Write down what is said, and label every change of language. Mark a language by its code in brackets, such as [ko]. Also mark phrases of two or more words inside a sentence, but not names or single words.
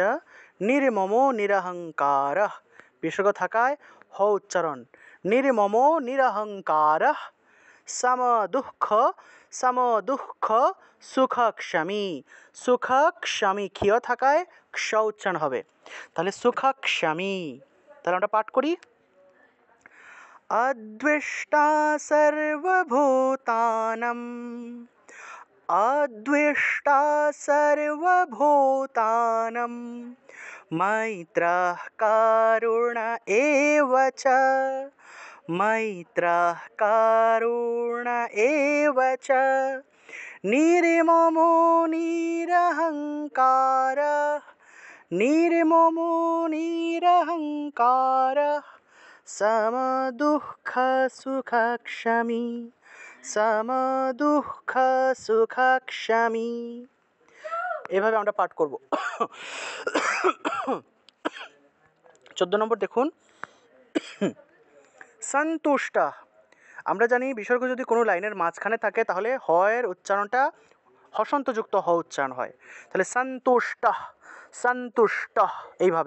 [sa] নির্মমো নিরহংকারঃ, [bn] বিসর্গ থাকায় হ উচ্চারণ। [sa] নির্মমো নিরহংকারঃ সমদুঃখ, সমদুঃখ সুখক্ষমী। [bn] সুখক্ষমী ক্ষিয় থাকায় ক্ষ উচ্চারণ হবে, তাহলে সুখক্ষমী। তাহলে আমরা পাঠ করি [sa] অদ্বেষ্টা সর্বভূতানাম, অদ্বেষ্টা সর্বভূতানাম মৈত্রঃ করুণ এব চ। মৈত্রঃ করুণ এব চ। নির্মমো নিরহংকারঃ, নির্মমো নিরহংকারঃ সমদুঃখ সুখক্ষমী। সমদুঃখ সুখক্ষমী। [bn] এভাবে আমরা পাঠ করব। 14 নম্বর দেখুন সন্তুষ্ট। আমরা জানি বিসর্গ যদি কোনো লাইনের মাঝখানে থাকে তাহলে হয়ের উচ্চারণটা হসন্তযুক্ত হ উচ্চারণ হয়, তাহলে সন্তুষ্ট, সন্তুষ্ট এইভাবে।